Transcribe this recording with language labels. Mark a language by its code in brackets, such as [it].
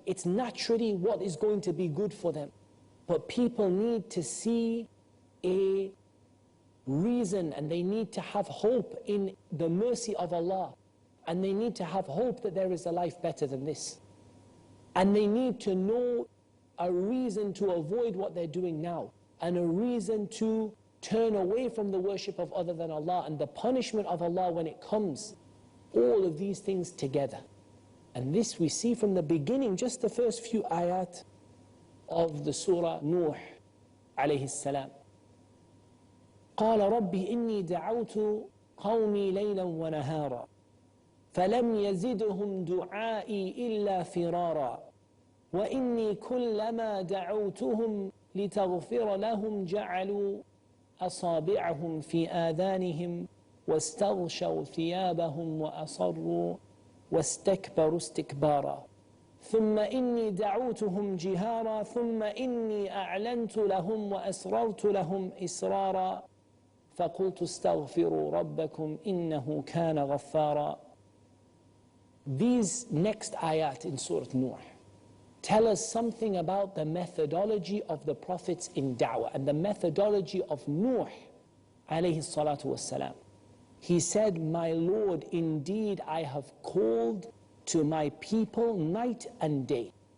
[en] It's naturally what is going to be good for them. But people need to see a reason, and they need to have hope in the mercy of Allah, and they need to have hope that there is a life better than this, and they need to know a reason to avoid what they're doing now, and a reason to turn away from the worship of other than Allah and the punishment of Allah when it comes. All of these things together, and this we see from the beginning, just the first few ayat of the surah Nuh alayhi salam. [ar] قال رب إني دعوت قومي ليلا ونهارا فلم يزدهم دعائي إلا فرارا وإني كلما دعوتهم لتغفر لهم جعلوا أصابعهم في آذانهم واستغشوا ثيابهم وأصروا واستكبروا استكبارا ثم إني دعوتهم جهارا ثم إني أعلنت لهم وأسررت لهم إسرارا فَقُلْتُ اسْتَغْفِرُوا رَبَّكُمْ إِنَّهُ كَانَ غَفَّارًا. [en] These next ayat in Surah Nuh tell us something about the methodology of the prophets in da'wah and the methodology of Nuh alayhi salatu wassalam. He said, my Lord, indeed I have called to my people night and day.